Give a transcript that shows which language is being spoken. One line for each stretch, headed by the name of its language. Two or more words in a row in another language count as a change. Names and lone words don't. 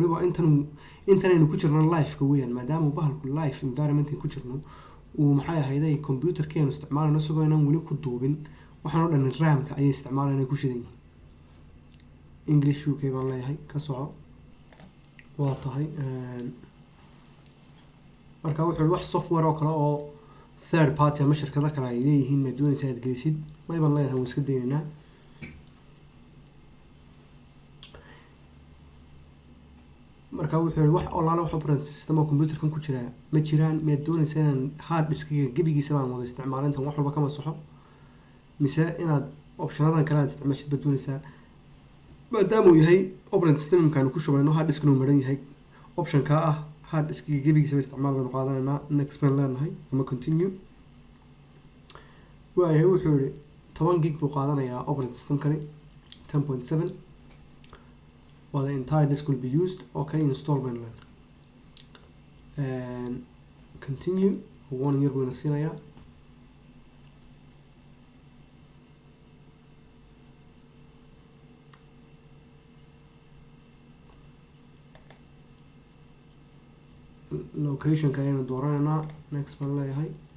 Somali: weliba intanaynu ku jirno live-ka weeyaan, maadaama bahalku
English: live environment
Somali: ku jirno uu maxay ahayday computerkeenu isticmaalayno isagoo inaan weli ku duubin waxaan oo dhan RAM-ka ayay isticmaalayaan ay ku shidan yihiin.
English: English UK
Somali: baan leeyahay, ka soco. waa tahay marka wuxuu wax software oo kale oo
English: third party
Somali: ama shirkado kale ay leeyihiin ma doonaysa aad gelisid, may baan leeyahay waan iska daynaynaa. marka wuxuu wax olaala wax
English: operating system
Somali: oo computerkan ku jira ma jiraan, ma doonaysa inaan hard diskiga gebigiisa baan wada isticmaalo intan wax walba kama soxo, mise inaad optionadan kale aad isticmaashid baad doonaysaa. maadaama uu yahay
English: operating system
Somali: kaanu ku shubayno
English: hard disk
Somali: inuu maran yahay, optionka ah hard diskiga gebigiisa ba isticmaal baynu qaadanaynaa. next baan leenahay ama continue. waayahay wuxuu yihi 10 gig buu qaadanayaa
English: operating system
Somali: kani 10.7.
English: Well, the entire disk will be used.
Somali: Okay, install baan leenahay.
English: Continue. 1 year
Somali: buyna siinayaa. Location-ka ayaynu dooranaynaa. next baan leeyahay.